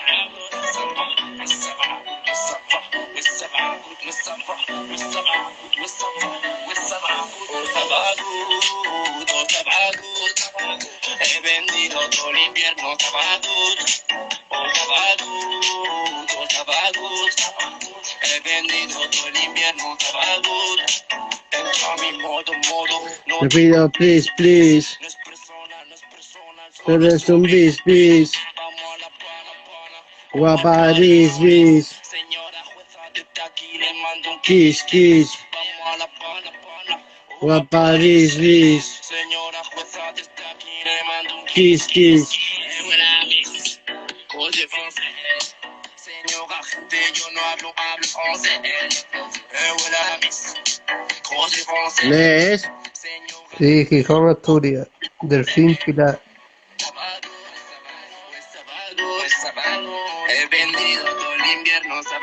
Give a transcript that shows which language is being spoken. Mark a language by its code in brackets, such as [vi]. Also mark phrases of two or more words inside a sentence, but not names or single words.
[es] he vendido todo el invierno sábados, he vendido todo el invierno sábados, entra a mi modo, no Te pido, [en] please, please. [es] Tú eres un bis, bis. Guapa, bis, bis. [en] Kiss, kiss. [es] Guapa, bis, bis. [en] Kiss, kiss. [es] Señora, gente, yo no hablo francés. ¿Lees? Sí, Gijón, Asturias. Delfín, Pilar. He vendido todo el invierno